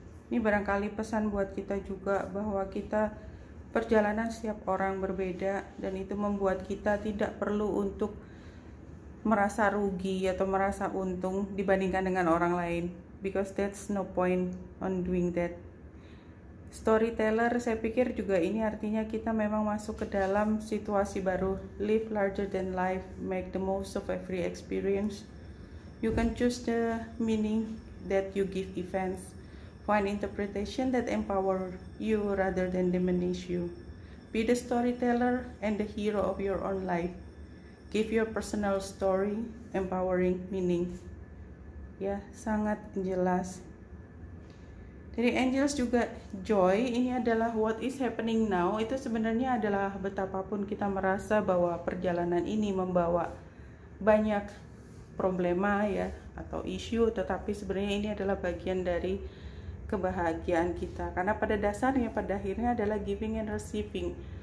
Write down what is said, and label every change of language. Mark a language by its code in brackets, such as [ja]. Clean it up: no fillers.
[id] Ini barangkali pesan buat kita juga, bahwa perjalanan setiap orang berbeda, dan itu membuat kita tidak perlu untuk merasa rugi atau merasa untung dibandingkan dengan orang lain, [en] because that's no point on doing that. [id] Storyteller, saya pikir juga ini artinya kita memang masuk ke dalam situasi baru. [en] Live larger than life, make the most of every experience. You can choose the meaning that you give events. Find interpretation that empower you rather than diminish you. Be the storyteller and the hero of your own life. Give your personal story empowering meaning. [id] Ya, sangat jelas. Dari angels juga joy, ini adalah [en] what is happening now. [id] Itu sebenarnya adalah betapapun kita merasa bahwa perjalanan ini membawa banyak problema ya, atau isu, tetapi sebenarnya ini adalah bagian dari kebahagiaan kita, karena pada dasarnya, pada akhirnya adalah [en] giving and receiving.